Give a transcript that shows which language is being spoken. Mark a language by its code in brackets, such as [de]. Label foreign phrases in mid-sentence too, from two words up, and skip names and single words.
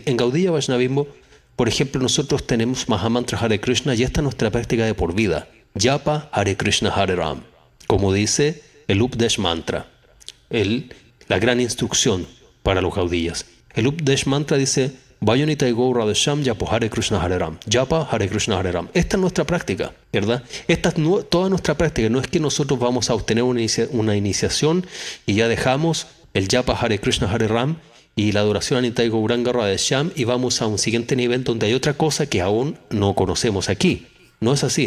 [es] En Gaudiya Vaishnavismo, por ejemplo, nosotros tenemos Mahamantra Hare Krishna y esta es nuestra práctica de por vida. [sa] Japa Hare Krishna Hare Ram, [es] como dice el Updesh Mantra, la gran instrucción para los gaudillas. El Updesh Mantra dice: [sa] Vayonita y Gaura de Sham, Japo Hare Krishna Hare Ram. Japa Hare Krishna Hare Ram. [es] Esta es nuestra práctica, ¿verdad? Esta es toda nuestra práctica. No es que nosotros vamos a obtener una iniciación y ya dejamos el [sa] Japa Hare Krishna Hare Ram [es] y la adoración a Nitai Gauranga Radha Sham y vamos a un siguiente nivel donde hay otra cosa que aún no conocemos aquí. No es así.